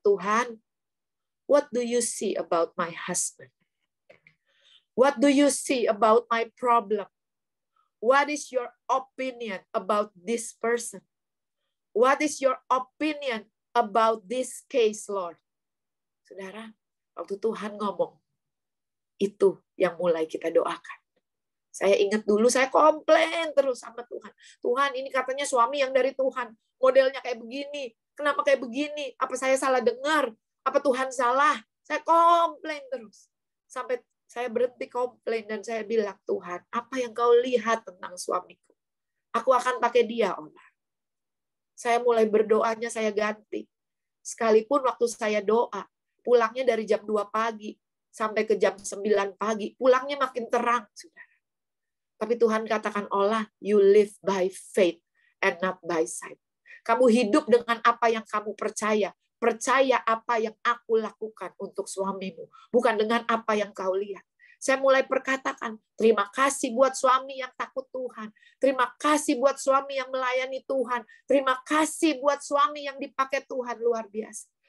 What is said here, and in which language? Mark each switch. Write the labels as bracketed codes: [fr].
[en] Tuhan, what do you see about my husband? What do you see about my problem? What is your opinion about this person? What is your opinion about this case, Lord? [id] Saudara, waktu Tuhan ngomong, itu yang mulai kita doakan. Saya ingat dulu saya komplain terus sama Tuhan. Tuhan, ini katanya suami yang dari Tuhan. Modelnya kayak begini. Kenapa kayak begini? Apa saya salah dengar? Apa Tuhan salah? Saya komplain terus. Sampai saya berhenti komplain dan saya bilang, Tuhan, apa yang kau lihat tentang suamiku? Aku akan pakai dia, Allah. Saya mulai berdoanya, saya ganti. Sekalipun waktu saya doa, pulangnya dari jam 2 pagi sampai ke jam 9 pagi, pulangnya makin terang, saudara. [en] Tapi Tuhan katakan, Allah, you live by faith and not by sight. [id] Kamu hidup dengan apa yang kamu percaya. Percaya apa yang aku lakukan untuk suamimu, bukan dengan apa yang kau lihat. Saya mulai perkatakan, terima kasih buat suami yang takut Tuhan. Terima kasih buat suami yang melayani Tuhan. Terima kasih buat suami yang dipakai Tuhan, luar biasa.